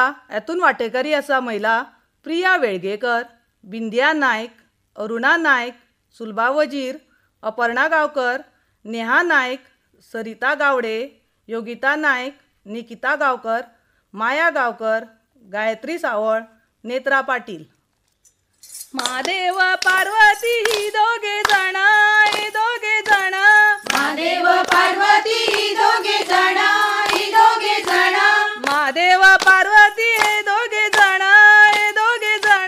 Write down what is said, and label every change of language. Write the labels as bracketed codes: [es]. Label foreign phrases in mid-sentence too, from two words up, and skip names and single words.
[kok] हेतून वांटेकरी आसा महिला प्रिया वेळगेकर, बिंदिया नायक, अरुणा नायक, सुलभा वजीर, अपर्णा गांवकर, नेहा नायक, सरिता गावडे, योगिता नायक, निकिता गांवकर, माया गांवकर, गायत्री सावळ, नेत्रा पाटील. [mr] महादेव पार्वती ही दोघे जण, हे दोघे जण. महादेव पार्वती ही दोघे जण, ही दोघे जण. महादेव पार्वती हे दोघे जण, हे दोघे जण.